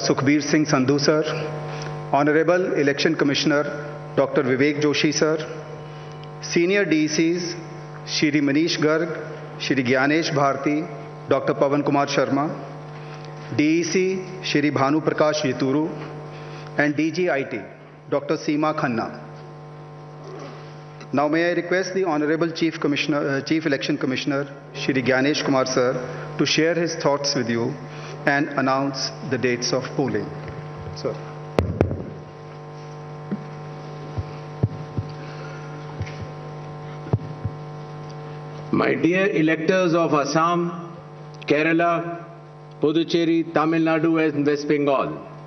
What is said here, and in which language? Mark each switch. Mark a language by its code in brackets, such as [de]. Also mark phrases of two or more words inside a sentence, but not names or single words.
[en] Sukhbir Singh Sandhu Sir, Honorable Election Commissioner, Dr. Vivek Joshi Sir, Senior DECs, Shri Manish Garg, Shri Gyanesh Bharti, Dr. Pawan Kumar Sharma, DEC, Shri Bhanu Prakash Yituru, and DGIT, Dr. Seema Khanna. Now may I request the Honorable Chief Election Commissioner, Shri Gyanesh Kumar Sir, to share his thoughts with you and announce the dates of polling. Sir. My dear electors of Assam, Kerala, Puducherry, Tamil Nadu and West Bengal,